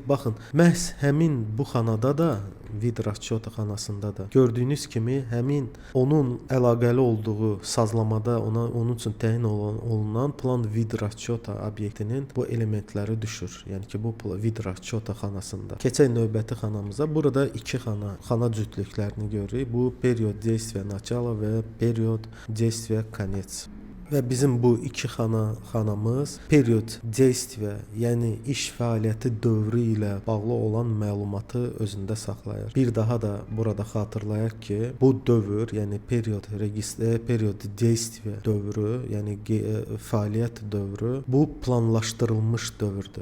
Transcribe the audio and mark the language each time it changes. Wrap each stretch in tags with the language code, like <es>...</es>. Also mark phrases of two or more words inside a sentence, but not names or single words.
<az>Baxın, məhz həmin bu xanada da</az> <ru>вид расчета</ru> <az>xanasında da gördüyünüz kimi həmin onun əlaqəli olduğu sazlamada onun üçün təyin olunan plan</az> <ru>вид расчета</ru> <az>obyektinin bu elementləri düşür. Yəni ki, bu</az> <ru>вид расчета</ru> <az>xanasında. Keçək növbəti xanamıza. Burada iki xana cütlüklərini görürük.</az> <ru>Bu период действия начала və период действия конец.</ru> <az>Və bizim bu iki xanamız</az> <ru>период действия,</ru> <az>yəni iş fəaliyyəti dövrü ilə bağlı olan məlumatı özündə saxlayır. Bir daha da burada xatırlayaq ki, bu dövr, yəni</az> <ru>период действия</ru> <az>dövrü, yəni fəaliyyət dövrü bu planlaşdırılmış dövrdür.</az>